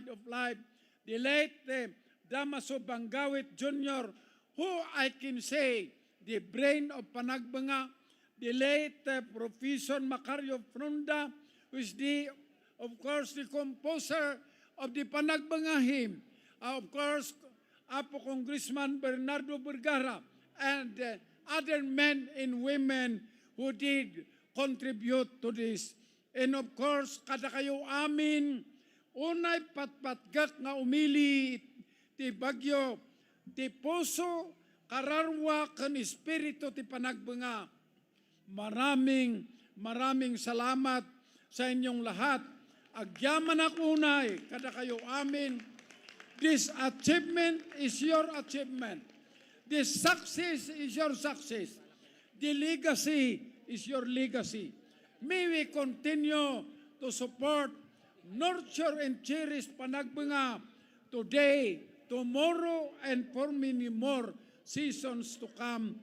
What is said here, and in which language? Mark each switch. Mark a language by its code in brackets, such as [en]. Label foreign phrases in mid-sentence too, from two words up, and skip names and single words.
[en] of life, the late Damaso Bangawit Jr., who I can say the brain of Panagbenga, the late Professor Macario Fronda, who is of course, the composer of the Panagbenga hymn, of course, Apo Congressman Bernardo Vergara, and other men and women who did contribute to this. And of course, [ilo] kada kayo amin, unay patpatgak nga umili ti Bagyo, ti puso, kararwa, kan espiritu ti Panagbenga. [tl] Maraming salamat sa inyong lahat. [ilo] Agyaman ako unay, kada kayo amin. [en] This achievement is your achievement. This success is your success. The legacy is your legacy. May we continue to support, nurture, and cherish Panagbenga today, tomorrow, and for many more seasons to come.